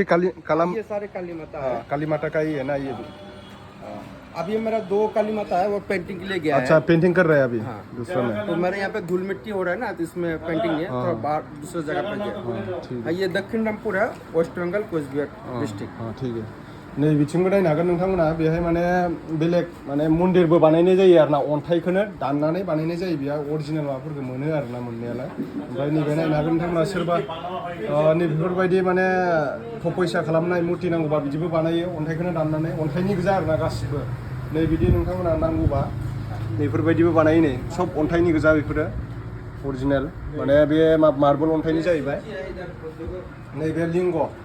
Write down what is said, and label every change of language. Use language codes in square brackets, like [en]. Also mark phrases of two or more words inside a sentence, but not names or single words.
[hi] ये सारे काली माता है काली माता का ही है ना ये भी अभी मेरा 2 काली माता है वो पेंटिंग के लिए गया अच्छा है पेंटिंग कर रहे हैं अभी दूसरा में तो मेरे यहाँ पे धूल मिट्टी हो रहा है ना तो इसमें पेंटिंग है थोड़ा बाहर दूसरी जगह पे गया ये दक्षिण रामपुर है वेस्ट बंगाल कोचबिहार डिस्ट्रिक्ट हाँ ठीक है [brx] नै बिथिंबो नायनो हागोन नोंथांमोना बेहाय माने बेलेग माने मन्दिरबो बानायनाय जायो आरोना अन्थाइखौनो दाननानै बानायनाय जायो बेयाव अरिजिनेल माबाफोरखौ मोनो आरोना मोननायालाय ओमफ्राय नैबे नायनो हागोन नोंथांमोना सोरबा नैबेफोरबायदि माने थपैसा खालामनाय मुर्ति नांगौबा बिदिबो बानायो अन्थाइखौनो दाननानै अन्थाइनि गोजा आरोना गासिबो नै बिदि नोंथांमोना नांगौबा नैफोरबायदिबो बानायो नै सब अन्थाइनि गोजा बेफोरो अरिजिनेल माने बे मार्बल अन्थाइनि जाहैबाय नैबे लिंग